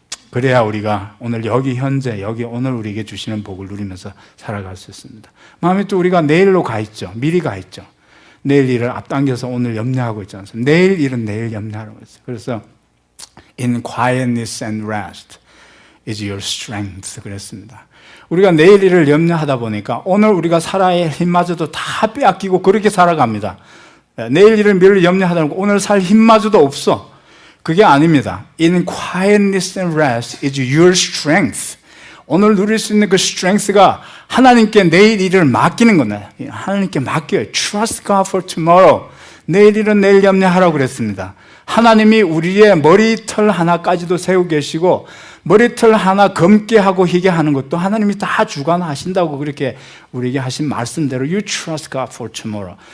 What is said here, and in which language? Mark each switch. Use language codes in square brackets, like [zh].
[ko] 그래야 우리가 오늘 여기 현재 여기 오늘 우리에게 주시는 복을 누리면서 살아갈 수 있습니다. 마음에 또 우리가 내일로 가 있죠. 미리 가 있죠. 내일 일을 앞당겨서 오늘 염려하고 있지 않습니까? 내일 일은 내일 염려하라고 했어요. [en] 그래서 in quietness and rest is your strength 그랬습니다. [ko] 우리가 내일 일을 염려하다 보니까 오늘 우리가 살아야 할 힘마저도 다 빼앗기고 그렇게 살아갑니다. 내일 일을 미리 염려하다 보니까 오늘 살 힘마저도 없어. 그게 아닙니다. [en] In quietness and rest is your strength. [ko] 오늘 누릴 수 있는 그 strength가 하나님께 내일 일을 맡기는 거네. [en] 하나님께 맡겨요. Trust God for tomorrow. [ko] 내일 일은 내일 염려하라고 그랬습니다. 하나님이 우리의 머리털 하나까지도 세우고 계시고 머리털 하나 검게 하고 희게 하는 것도 하나님이 다 주관하신다고 그렇게 우리에게 하신 말씀대로 You trust God for tomorrow.